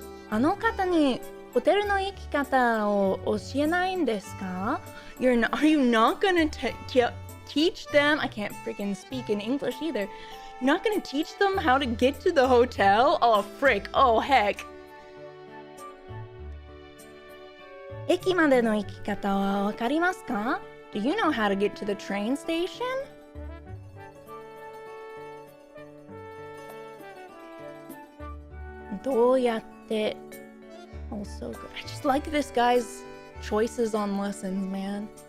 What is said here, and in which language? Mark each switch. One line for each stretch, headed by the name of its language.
Japanese: Ano kata ni hotel no ikikata o oshienai desu ka?
English: Are you not going to teach them? I can't freaking speak in English either. You're not going to teach them how to get to the hotel? Oh, frick. Oh, heck.
Japanese: 駅までの行き方はわかりますか?
English: Do you know how to get to the train station? Doやって Also good. I just like this guy's choices on lessons, man.